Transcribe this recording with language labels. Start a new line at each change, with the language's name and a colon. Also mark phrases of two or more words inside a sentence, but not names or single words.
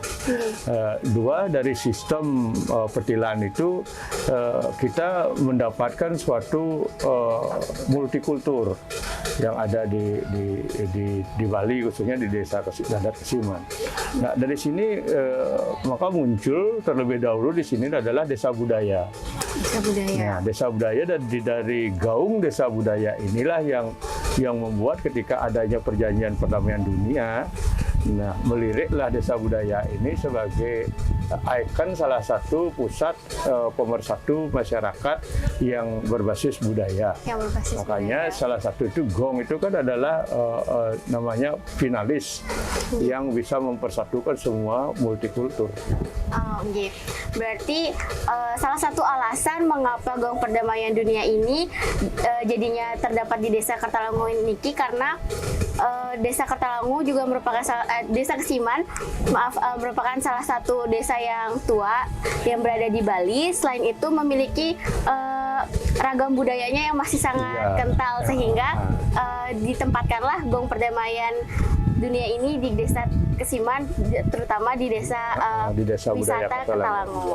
Indonesian: Dua, dari sistem petilan itu kita mendapatkan suatu multikultur yang ada di Bali, khususnya di desa Adat Kesiman. Nah, dari sini maka muncul terlebih dahulu di sini adalah desa budaya. Desa budaya. Nah, desa budaya dari gaung desa budaya inilah yang membuat ketika adanya perjanjian perdamaian dunia, nah meliriklah desa budaya ini sebagai ikon salah satu pusat pemersatu masyarakat yang berbasis budaya. Makanya salah satu itu gong itu kan adalah namanya finalis yang bisa mempersatukan semua multikultur. Oh, gitu. Berarti salah satu alasan mengapa gong perdamaian dunia ini jadinya terdapat di desa Kertalangu niki karena desa Kertalangu juga merupakan desa Kesiman, merupakan salah satu desa yang tua yang berada di Bali. Selain itu memiliki ragam budayanya yang masih sangat kental sehingga ditempatkanlah gong perdamaian dunia ini di desa Kesiman, terutama di desa wisata Kertalangu.